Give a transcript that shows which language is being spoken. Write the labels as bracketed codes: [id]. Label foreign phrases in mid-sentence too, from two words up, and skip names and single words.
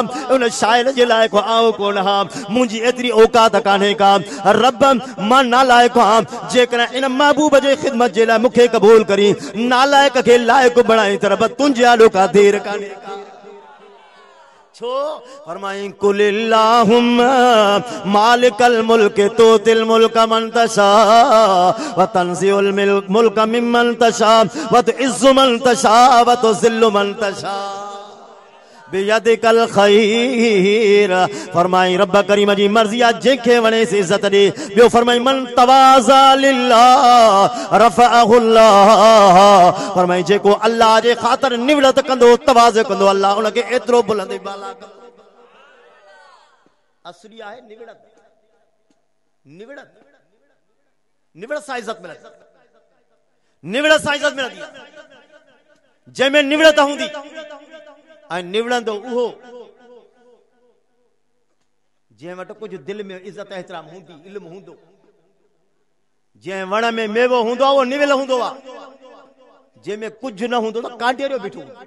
[sd] उन शाइर जे लाइक़ु आऊं कोन हा मुंहिंजी एतिरी औकात कान्हे का रब मां नालाइक़ आहियां जेकॾहिं इन महबूब जे ख़िदमत जे लाइ मूंखे क़बूल करी नालाइक़ खे लाइक़ु बणाई त रब तुंहिंजे आॾो का देर कान्हे का छो फरमाई [ar] قل اللهم مالك الملك تؤتي الملك من تشاء وتنزع الملك ممن تشاء وتعز من تشاء وتذل من تشاء بيدك الخير [sd] फरमाई रब करीम जी मर्ज़ी आहे जंहिंखे वणे से इज़त ॾे ॿियो फरमाई [ar] من تواضع لله رفعه الله [sd] फरमाई जेको अल्लाह जे ख़ातिर निवड़त कंदो तवाज़ कंदो अल्लाह उनखे एतिरो बुलंद बाला कंदो असली आहे निवड़त सां इज़त मिलंदी जंहिंमें निवड़त हूंदी निवड़ंदो उहो जंहिं वटि कुछ दिल में इज्जत एहतराम हूंदी इल्म हूंदो जंहिं वण में मेवो हूंदो आहे उहो निवल हूंदो आहे जंहिंमें कुछ न हूंदो त कांटेरियो बीठो